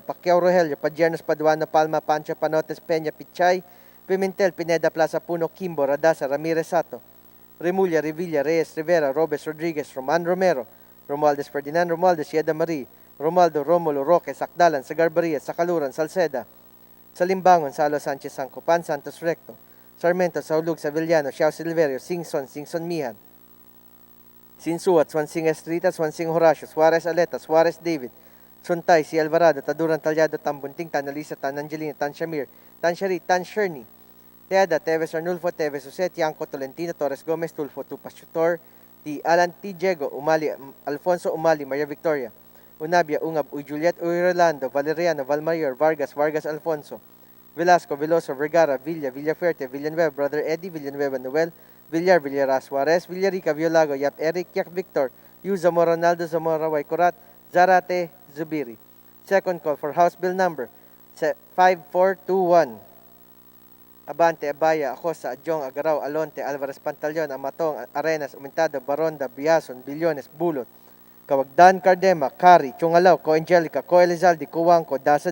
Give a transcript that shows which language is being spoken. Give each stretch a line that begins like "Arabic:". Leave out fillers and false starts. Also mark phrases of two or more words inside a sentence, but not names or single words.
English: Pacquiao Rogelio, Padiernos, Paduano, Palma, Pancho, Panotes, Peña, Pichay, Pimentel, Pineda, Plaza Puno, Kimbo, Radasa, Ramirez Sato, Remulla, Revilla, Reyes, Rivera, Robes, Rodriguez, Roman Romero, Romualdez, Ferdinand Romualdez, Yeda Marie, Romualdo, Romulo, Roque, Sakdalan, Sagarbaria, Sakaluran, Salceda, Salimbangon, Salo Sanchez, Sancopan, Santos Recto, Sarmiento, Saulug, Savillano, Xiao Silverio, Singson, Mihan, Sinsuat, Swansing Estrita, Swansing Horacio, Suarez Aleta, Suarez David, Suntay, Si Alvarado, Taduran Talyado, Tambunting, Tan Alisa, Tan Angelina, Tan Shamir, Tan Shari, Tan Sherny, Teada, Teves Arnulfo, Teves Jose, Tianco, Tolentino, Torres Gomez, Tulfo, Tupas Chutor, T. Alan T. Diego, Umali, Alfonso Umali, Maria Victoria, Unabia, Ungab, Uy Juliet, Uy Rolando, Valeriano, Valmayor, Vargas, Vargas Alfonso, Velasco, Veloso, Vergara, Villa, Villafuerte, Villanueva, Brother Eddie, Villanueva Noel, Villar, Villara Suarez, Villarica, Violago, Yap Eric, Yak Victor, Yu Zamora, Ronaldo, Zamora, Waikurat, Zarate, Zubiri. Second call for House Bill number 5421. Abante, Abaya, Acosta, Adjong, Agaraw, Alonte, Alvarez Pantaleon, Amatong, Arenas, Umentado, Baronda, Biason, Billones, Bulot, Kawagdan, Cardema, Kari, Chungalaw, Ko Angelica, Ko Elizalde, Kuwangko, Dasa